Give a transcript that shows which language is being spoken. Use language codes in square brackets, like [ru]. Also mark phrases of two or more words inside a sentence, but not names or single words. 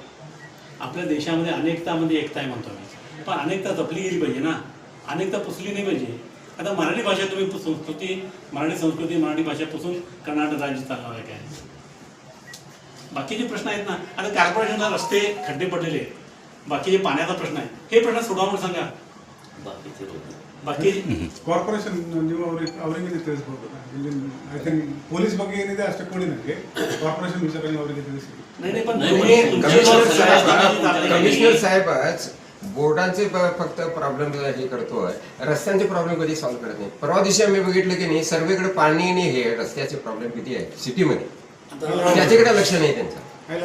[mr] आपल्या देशामध्ये अनेकतामध्ये एकता आहे म्हणतो मी, पण अनेकता जपली गेली पाहिजे ना, अनेकता पुसली नाही पाहिजे. आता मराठी भाषा तुम्ही मराठी संस्कृती मराठी भाषापासून कर्नाटक राज्य चालणार आहे काय? बाकीचे प्रश्न आहेत ना, आता कॉर्पोरेशनला रस्ते खड्डे पडलेले आहेत, बाकीचे पाण्याचा प्रश्न आहे, हे प्रश्न सोडवा म्हणून सांगा. [kn] ಬಾಕಿ ಕಾರ್ಪೊರೇಷನ್ ನೀವು ಅವರಿಗೆ ತಿಳಿಸಬಹುದು. [en] I think [kn] ಪೊಲೀಸ್ ಬಗ್ಗೆ ಏನಿದೆ ಅಷ್ಟೇ ಕೊಡಿ ನನಗೆ, ಕಾರ್ಪೊರೇಷನ್ ವಿಷಯಗಳನ್ನು ಅವರಿಗೆ ತಿಳಿಸಿ. [mr] कमिशनर साहेबच बोर्डांचे फक्त प्रॉब्लेम हे करतोय, रस्त्यांचे प्रॉब्लेम कधी सॉल्व्ह करत नाही. परवा दिवशी आम्ही बघितलं की नाही, सर्वेकडे पाणी आणि हे रस्त्याचे प्रॉब्लेम किती आहे सिटीमध्ये, त्याच्याकडे लक्ष नाही त्यांचं.